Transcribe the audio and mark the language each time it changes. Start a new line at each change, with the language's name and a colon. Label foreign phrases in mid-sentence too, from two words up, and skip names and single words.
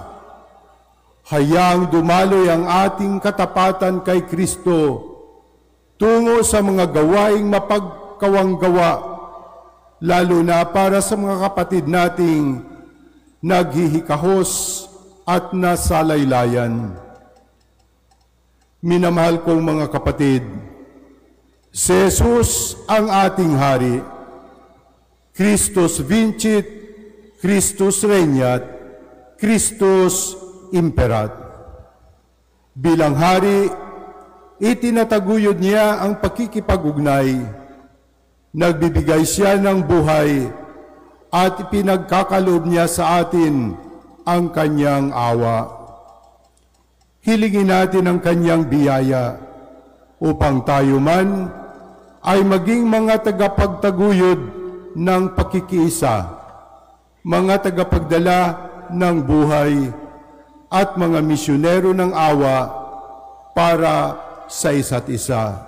Filipino: Hayaang dumaloy ang ating katapatan kay Kristo tungo sa mga gawaing mapagkawang gawa, lalo na para sa mga kapatid nating naghihikahos at nasalaylayan. Minamahal kong mga kapatid, si Jesus ang ating hari.
Latin: Christus vincit, Christus regnat, Christus imperat.
Filipino: Bilang hari, itinataguyod niya ang pakikipag-ugnay. Nagbibigay siya ng buhay at pinagkakaloob niya sa atin ang kanyang awa. Hilingin natin ang kanyang biyaya upang tayo man ay maging mga tagapagtaguyod ng pakikiisa, mga tagapagdala ng buhay at mga misyonero ng awa para sa isa't isa.